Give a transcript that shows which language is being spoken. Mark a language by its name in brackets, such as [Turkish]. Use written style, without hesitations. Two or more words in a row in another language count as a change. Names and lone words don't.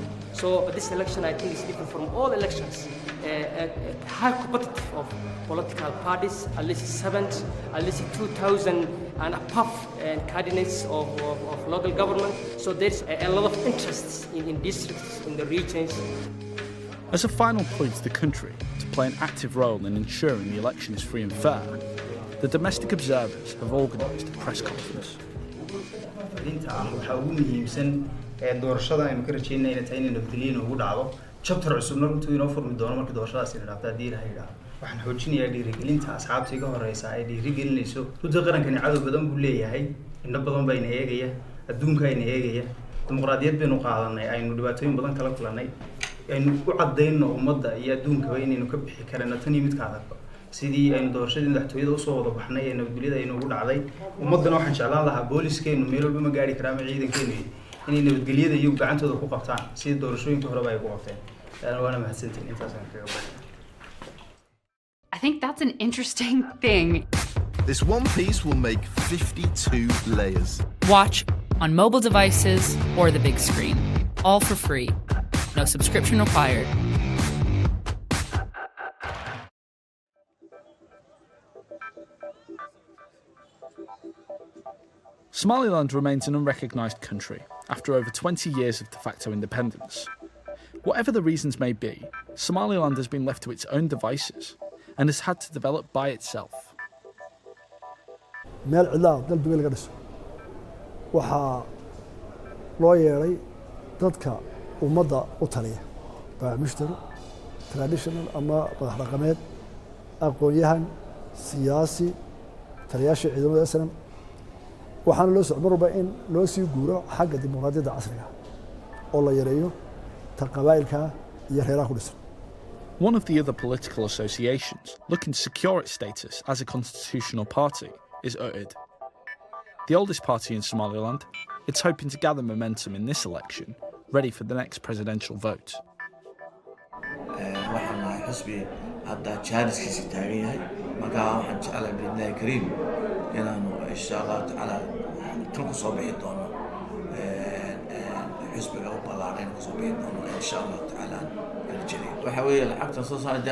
[English] So this election, I think, is different from all elections. High competitive of political parties, at least 2,000 and above candidates of local government. So there's a lot of interest in districts, in the regions. As a final point to the country to play an active role in ensuring the election is free and fair, the Domestic Observers have organised a press conference. [Somali] doorashada aynu ka rajeynayna inay tahay inay nabadgelyo ugu dhacdo chapter cusubna runtii inoo furmi doono markii doorashadaasi la dhaafto haddii la yidhaahdo waxaan xoojinayaa dhiirigelinta asxaabta iga horeysa ay dhiirigelinayso runtii qarankani cadow badan buu leeyahay indho badan baa ina eegaya adduunka ina eegaya dimuqraadiyad baynu qaadanay aynu dhibaatooyin badan kala kulannay aynu u caddayno ummadda iyo adduunkaba inaynu ka bixi karano tan iyo midka adagba sidii aynu doorashadii madaxtooyada usoo wada baxnay ee nabadgelyada aynu ugu dhacday ummaddana waxaan jeclaan lahaa booliskeennu meel walba ma gaari karaa ama ciidankeenu inay nabadgelyada iyo gacantooda ku qabtaan sidii doorashooyinka horeba ay ku qabteen waana mahadsantiin intaasaan kaga baxay. [English] I think that's an interesting thing. This one piece will make 52 layers. Watch on mobile devices or the big screen, all for free. No subscription required. Somaliland remains an unrecognised country after over 20 years of de facto independence. Whatever the reasons may be, Somaliland has been left to its own devices and has had to develop by itself. [Somali] meel cidla dalbiga laga dhiso waxaa loo yeelay dadka ummadda u taliya baamushtar traditional ama madax dhaqameed aqoon-yahan siyaasi taliyaasha ciidamada SNM waxaana loo socon marba in loo sii guuro xagga dimuqraadiyadda casriga oo la yareeyo ta qabaa'ilka iyo reeraha ku dhisan. [English] One of the other political associations looking to secure its status as a constitutional party is UID. The oldest party in Somaliland, it's hoping to gather momentum in this election, ready for the next presidential vote. [Somali] waxaan nahay xusbi hadda jaaniskiisa taagan yahay markaa waxaan jeclahay biidnaahi kariim inaanu [Arabic] إن شاء الله تعالى [Somali] tan ku soo bixi doono xusbiga u ballaadhayn ku soo bixi doono [Arabic] إن شاء الله تعالى [Somali] rajadii waxa weeye lacagtan soo saarnay